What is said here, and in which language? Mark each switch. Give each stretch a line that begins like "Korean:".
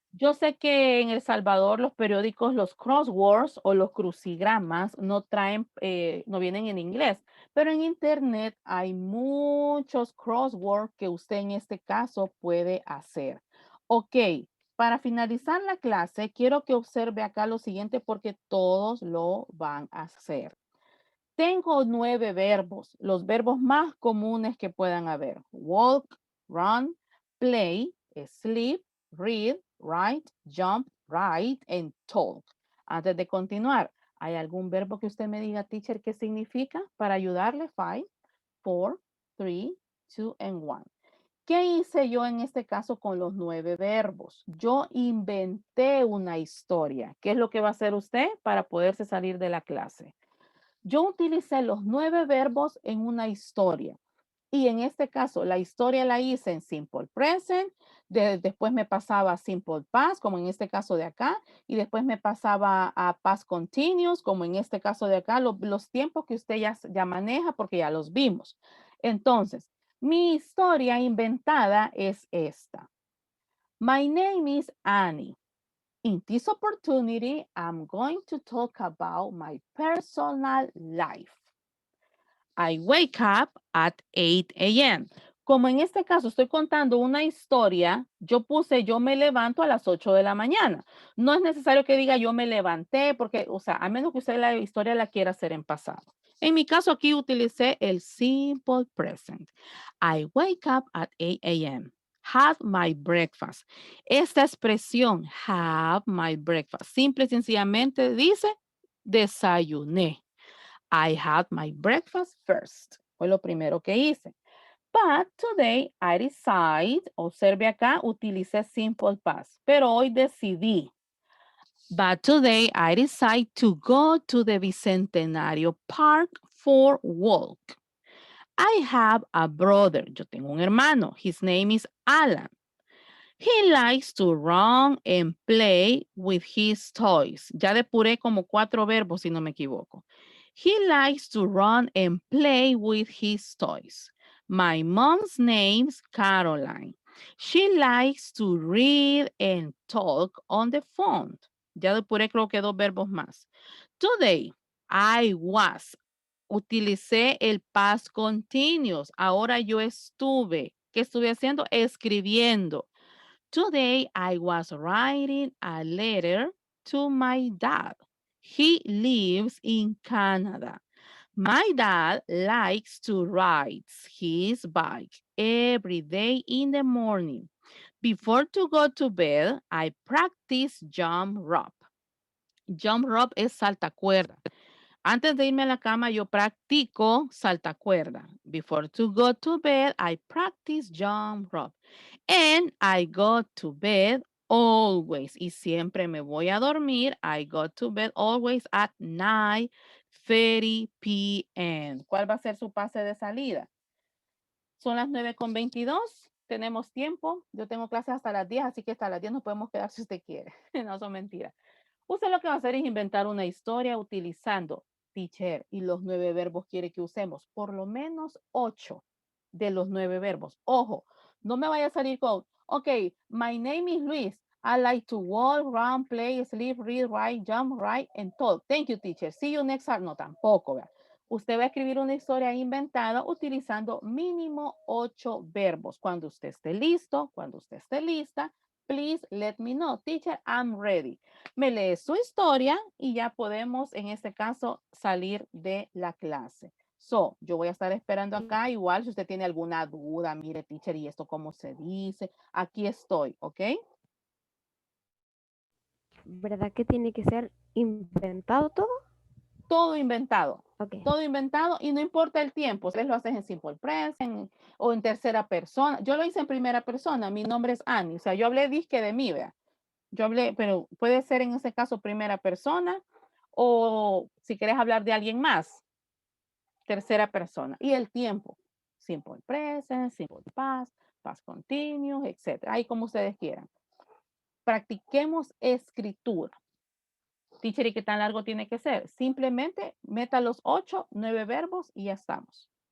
Spanish: Yo sé que en El Salvador los periódicos, los crosswords o los crucigramas no traen, no vienen en inglés, pero en internet hay muchos crosswords que usted en este caso puede hacer. Ok, para finalizar la clase, quiero que observe acá lo siguiente porque todos lo van a hacer. Tengo 9 verbos, los verbos más comunes que puedan haber.
English: Walk, run, play, sleep, read, write, jump, write, and talk.
Spanish: Antes de continuar, ¿hay algún verbo que usted me diga, teacher, qué significa? Para ayudarle, 5, 4, 3, 2, and 1. ¿Qué hice yo en este caso con los 9 verbos? Yo inventé una historia. ¿Qué es lo que va a hacer usted para poderse salir de la clase? Yo utilicé los 9 verbos en una historia. Y en este caso, la historia la hice en simple present, después me pasaba a simple past, como en este caso de acá, y después me pasaba a past continuous, como en este caso de acá, los tiempos que usted ya maneja porque ya los vimos. Entonces, mi historia inventada es esta.
English: My name is Annie. In this opportunity, I'm going to talk about my personal life. I wake up at 8 a.m.
Spanish: Como en este caso estoy contando una historia, yo puse yo me levanto a las 8 de la mañana. No es necesario que diga yo me levanté, porque, o sea, a menos que usted la historia la quiera hacer en pasado. En mi caso aquí utilicé el simple present.
English: I wake up at 8 a.m. Have my breakfast.
Spanish: Esta expresión,
English: have my breakfast,
Spanish: simple y sencillamente dice desayuné.
English: I had my breakfast first.
Spanish: Fue lo primero que hice.
English: But today I decide,
Spanish: observe acá, utilicé simple past, pero hoy decidí.
English: But today I decide to go to the Bicentenario Park for walk. I have a brother.
Spanish: Yo tengo un hermano.
English: His name is Alan. He likes to run and play with his toys.
Spanish: Ya depuré como 4 verbos si no me equivoco.
English: He likes to run and play with his toys. My mom's name's Caroline. She likes to read and talk on the phone.
Spanish: Ya depuré creo que 2 verbos más.
English: Today, I was.
Spanish: Utilicé el
English: past continuous.
Spanish: Ahora yo estuve. ¿Qué estuve haciendo? Escribiendo.
English: Today, I was writing a letter to my dad. He lives in Canada. My dad likes to ride his bike every day in the morning. Before to go to bed, I practice jump rope.
Spanish: Jump rope es saltacuerda. Antes de irme a la cama, yo practico saltacuerda.
English: Before to go to bed, I practice jump rope. And I go to bed always.
Spanish: Y siempre me voy a dormir.
English: I go to bed always at 9:30 p.m.
Spanish: ¿Cuál va a ser su pase de salida? Son las 9:22. tenemos tiempo. Yo tengo clases hasta las 10, así que hasta las 10 nos podemos quedar si usted quiere. No son mentiras. Usted lo que va a hacer es inventar una historia utilizando teacher y los 9 verbos quiere que usemos. Por lo menos 8 de los 9 verbos. Ojo, no me vaya a salir con,
English: ok, my name is Luis. I like to walk, run, play, sleep, read, write, jump, write, and talk. Thank you, teacher. See you next time.
Spanish: No, tampoco, ¿verdad? Usted va a escribir una historia inventada utilizando mínimo 8 verbos. Cuando usted esté listo, cuando usted esté lista,
English: please let me know. Teacher, I'm ready.
Spanish: Me lee su historia y ya podemos, en este caso, salir de la clase. So, yo voy a estar esperando acá. Igual, si usted tiene alguna duda, mire, teacher, ¿y esto cómo se dice? Aquí estoy, ¿ok? ¿Verdad que tiene que ser inventado todo? Todo inventado. Ok. Todo inventado y no importa el tiempo. Ustedes lo hacen en simple present o en tercera persona. Yo lo hice en primera persona. Mi nombre es Annie. O sea, yo hablé disque de mí, vea. Yo hablé, pero puede ser en ese caso primera persona o si quieres hablar de alguien más, tercera persona. Y el tiempo.
English: Simple present, simple past, past continuous, etc.
Spanish: Ahí como ustedes quieran. Practiquemos escritura. Teacher, ¿y qué tan largo tiene que ser? Simplemente meta los 8, 9 verbos y ya estamos.